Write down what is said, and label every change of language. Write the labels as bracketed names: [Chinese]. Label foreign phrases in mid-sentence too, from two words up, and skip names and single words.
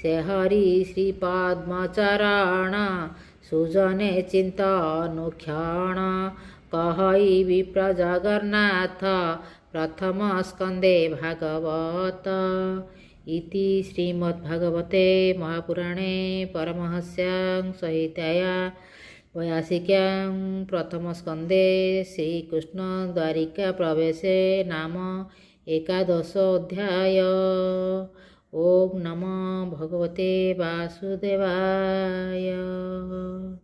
[Odia] ସେ ହରି ଶ୍ରୀପଦ୍ମଚରଣ ସୁଜନେ ଚିନ୍ତନୁକ୍ଷଣ କହଇ ବିପ୍ର ଜଗନ୍ନାଥ ପ୍ରଥମ ସ୍କନ୍ଧେ ଭାଗବତ [Sanskrit] ଇତି ଶ୍ରୀମଦ୍ଭାଗବତେ ମହାପୁରାଣେ ପରମହଂସ୍ୟାଂ ସଂହିତାୟା वयासिक्यां प्रथमस्कन्धे श्रीकृष्णद्वारिका प्रवेशे नाम एकादशोऽध्याय। ॐ नमो भगवते वासुदेवाय।